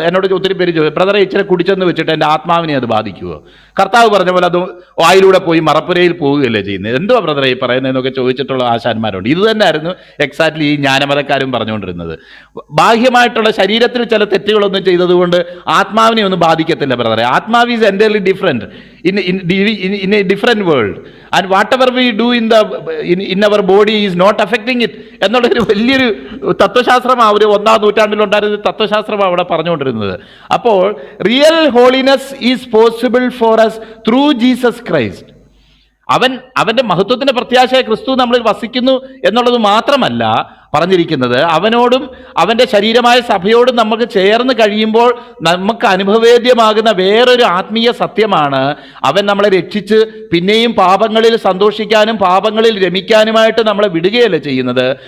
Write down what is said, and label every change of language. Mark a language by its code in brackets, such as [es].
[ml] എന്നോട് ഒത്തിരി പേര് ചോദിച്ചു, ബ്രദറെ ഇച്ചിരി കുടിച്ചെന്ന് വെച്ചിട്ട് എൻ്റെ ആത്മാവിനെ അത് ബാധിക്കുമോ? കർത്താവ് പറഞ്ഞ പോലെ അത് വായിലൂടെ പോയി മറപ്പുരയിൽ പോവുകയല്ലേ ചെയ്യുന്നത്. എന്തുവാ ബ്രദറെ ഈ പറയുന്നതെന്നൊക്കെ ചോദിച്ചിട്ടുള്ള ആശാന്മാരുണ്ട്. ഇത് തന്നെയായിരുന്നു എക്സാക്ട്ലി ഈ ജ്ഞാനമതക്കാരും പറഞ്ഞുകൊണ്ടിരുന്നത്. ബാഹ്യമായിട്ടുള്ള ശരീരത്തിൽ ചില തെറ്റുകളൊന്നും ചെയ്തതുകൊണ്ട് ആത്മാവിനെ ഒന്നും ബാധിക്കത്തില്ല ബ്രദറെ. [en] ആത്മാവ് is entirely different in a different world, and whatever we do in our body is not affecting it [ml] എന്നുള്ളൊരു വലിയൊരു തത്വശാസ്ത്രമാണ് ഒരു 1-ാം നൂറ്റാണ്ടിലുണ്ടായിരുന്ന തത്വശാസ്ത്രമാണ് അവിടെ പറഞ്ഞുകൊണ്ടിരുന്നത്. [en] അപ്പോൾ real holiness is possible for us through Jesus Christ. [ml] അവൻ്റെ മഹത്വത്തിൻ്റെ പ്രത്യാശയായ ക്രിസ്തു നമ്മളിൽ വസിക്കുന്നു എന്നുള്ളത് മാത്രമല്ല പറഞ്ഞിരിക്കുന്നത്, അവനോടും അവൻ്റെ ശരീരമായ സഭയോടും നമുക്ക് ചേർന്ന് കഴിയുമ്പോൾ നമുക്ക് അനുഭവവേദ്യമാകുന്ന വേറൊരു ആത്മീയ സത്യമാണ്, അവൻ നമ്മളെ രക്ഷിച്ച് പിന്നെയും പാപങ്ങളിൽ സന്തോഷിക്കാനും പാപങ്ങളിൽ രമിക്കാനുമായിട്ട് നമ്മളെ വിടുകയല്ല ചെയ്യുന്നത്.